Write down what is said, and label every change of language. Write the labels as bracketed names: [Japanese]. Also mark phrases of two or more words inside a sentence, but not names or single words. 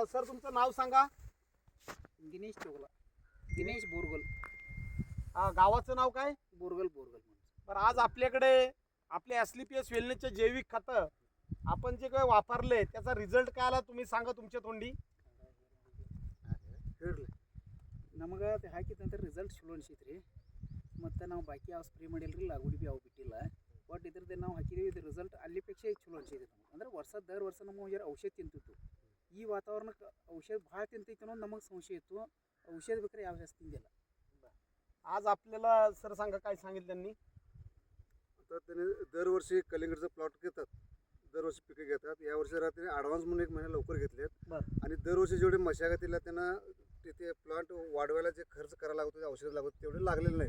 [Marathi] सर, तुमचं नाव सांगा। दिनेश चोगला, दिनेश बोरगल, गावाचं नाव काय? बोरगल बोरगल. बरं, आज आपल्याकडे आपले ॲस्लिपियस वेलनेसचे जैविक खतं आपण जे काय वापरले त्याचा रिझल्ट काय आला तुम्ही सांगा तुमच्या तोंडी। [Kannada] ನಮಗೆ ಅದು ಹಾಕಿದ ನಂತರ ರಿಸಲ್ಟ್ ಚಲೋ ಅನಿಸೈತ್ರಿ। ಮತ್ತು ನಾವು ಬಾಕಿ ಯಾವ ಸ್ಪ್ರೇ ಮಾಡಿಲ್ರಿ, ಲಾಗುಡಿ ಭೀ ಯಾವ ಬಿಟ್ಟಿಲ್ಲ. ಬಟ್ ಇದ್ರದ್ದು ನಾವು ಹಾಕಿದ್ದೀವಿ, ಇದು ರಿಸಲ್ಟ್ ಅಲ್ಲಿಪೇಕ್ಷೆ ಚಲೋ ಅನಿಸೈತಿ ನಮಗೆ. ಅಂದ್ರೆ ದರ್ ವರ್ಷ ನಮಗೆ ಜರ ಔಷಧ ತಿಂತಿತ್ತು, ಈ ವಾತಾವರಣಕ್ಕೆ ಔಷಧ ಭಾಳ ತಿಂತೈತಿ ಅನ್ನೋದು ನಮಗೆ ಸಂಶಯ ಇತ್ತು. ಔಷಧ ಬೇಕಾದ್ರೆ ಯಾವ ಜಾಸ್ತಿ ತಿಂದಿಲ್ಲ. [Marathi] आज आपल्याला सर सांगा काय सांगितलं त्यांनी। आता त्याने दरवर्षी कलिंगडचा प्लॉट घेतात, दरवर्षी पिके घेतात। यावर्षी त्याने ॲडव्हान्स म्हणून 1 महिना लवकर घेतलेत आणि दरवर्षी जेवढे मशागतीला त्यांना तिथे प्लॉट वाढवायला जे खर्च करायला लागतो, औषध लागतं तेवढे लागलेले नाही,